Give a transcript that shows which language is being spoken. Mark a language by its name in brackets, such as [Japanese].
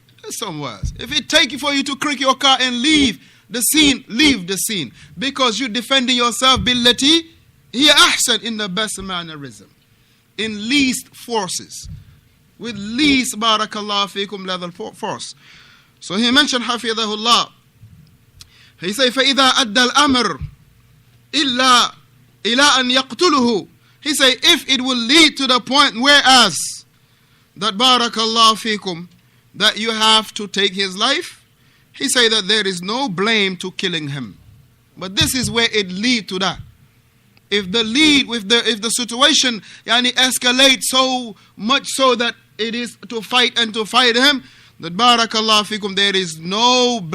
[English] Somewhere else. If it take for you to crick your car and leave the scene, leave the scene. Because you're defending yourself billati hiya ahsan, in the best mannerism. In least forces. With least barakallah fikum level force. So he mentioned hafidhahullah. He said [Arabic] فَإِذَا أَدَّى الْأَمْرِ إِلَّا إِلَىٰ أَنْ يَقْتُلُهُ. [English] He said, if it will lead to the point whereas that barakallah fikum, that you have to take his life, he said that there is no blame to killing him. But this is where it lead to that. If the situation escalates so much so that it is to fight him, that barakallah fikum, there is no blame to fight him. There is no blame to fight him.